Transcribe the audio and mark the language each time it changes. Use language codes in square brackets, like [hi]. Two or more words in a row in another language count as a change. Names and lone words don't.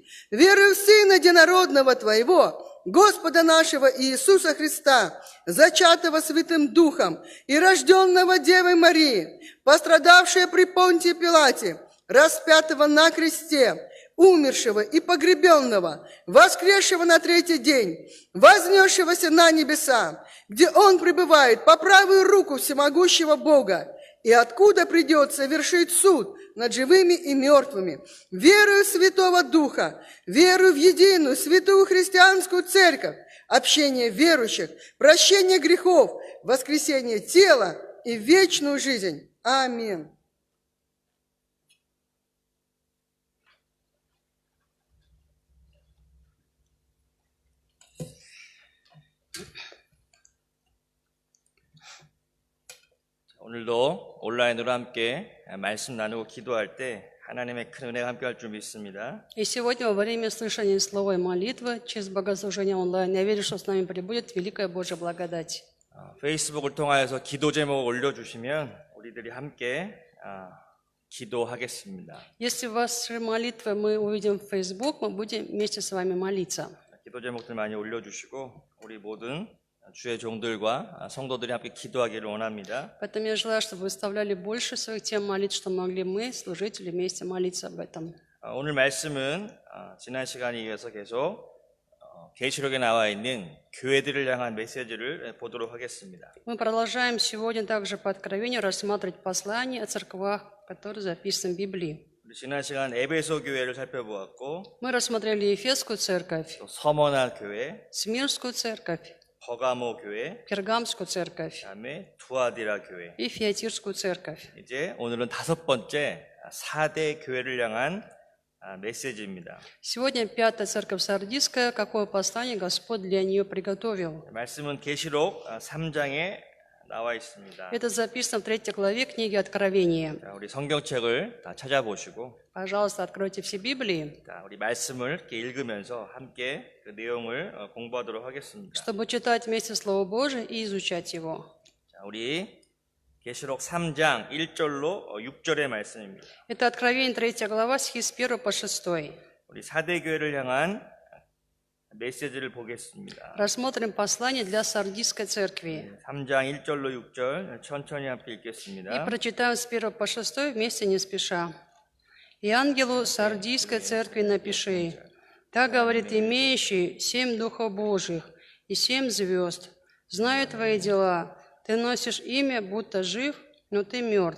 [ru] Верую в Сына Единородного Твоего, Господа нашего Иисуса Христа, зачатого Святым Духом и рожденного Девой Марии, пострадавшего при Понтии Пилате, распятого на кресте, умершего и погребенного, воскресшего на третий день, вознесшегося на небеса, где Он пребывает по правую руку всемогущего Бога, и откуда придет совершить суд над живыми и мертвыми. Верую в Святого Духа, верую в единую святую христианскую церковь, общение верующих, прощение грехов, воскресение тела и вечную жизнь. Аминь. [ko] 오늘도 온라인으로 함께 말씀 나누고 기도할 때 하나님의 큰 은혜가 함께할 줄 믿습니다. [ru] И сегодня во время слышания слова и молитвы через богослужение онлайн я верю, что с нами пребудет великая Божья благодать. [ko] 페이스북을 통하여서 기도 제목을 올려주시면 우리들이 함께 기도하겠습니다. [ru] Если ваши молитвы мы увидим в Facebook, мы будем вместе с вами молиться. [ko] 기도 제목들 많이 올려주시고 우리 모든 주의 종들과 성도들이 함께 기도하기를 원합니다. [ru] Поэтому я желаю, чтобы вы вставляли больше своих тем молитв, что могли мы, служители, вместе молиться об этом. [ko] 오늘 말씀은 지난 시간에 이어서 계속 계시록에 나와 있는 교회들을 향한 메시지를 보도록 하겠습니다. [ru] Мы продолжаем сегодня также по откровению рассматривать послания о церквах, которые записаны в Библии. [ko] 지난 시간 에베소 교회를 살펴보았고 [ru] Мы рассмотрели Ефесскую церковь, [ko] 또 서머나 교회, [ru] Смирнскую церковь, [ko] 버가모 교회, [ru] Пергамскую церковь [ko] 그다음에 두아디라 교회. [ru] и Фиатирскую церковь. [ko] 이제 오늘은 5번째 4대 교회를 향한 메시지입니다. [ru] Сегодня пятая церковь Сардийская, какое послание Господь для нее приготовил. [ko] 말씀은 계시록 3장에 나와 있습니다. [ru] Это записано в 3 главе книги Откровения. [ko] 자, 우리 성경책을 다 찾아보시고 [ru] Пожалуйста, откройте все Библии, [ko] 자, 우리 말씀을 이렇게 읽으면서 함께 그 내용을 공부하도록 하겠습니다. [ru] чтобы читать вместе Слово Божие и изучать его. [ko] 자, 우리 계시록 3장 1절로 6절의 말씀입니다. [ru] Это Откровение 3 глава, стихи с 1 по 6. [ko] 우리 4대 교회를 향한 메시지를 보겠습니다. [ru] Рассмотрим послание для Сардийской церкви. [ko] 3장 1절로 6절 천천히 함께 [ru] И [ko] 읽겠습니다. [ru] прочитаем с 1 по 6 вместе не спеша. «И ангелу Сардийской церкви напиши, так говорит имеющий 7 духов Божьих и 7 звезд. Знаю твои дела, ты носишь имя, будто жив, но ты мертв.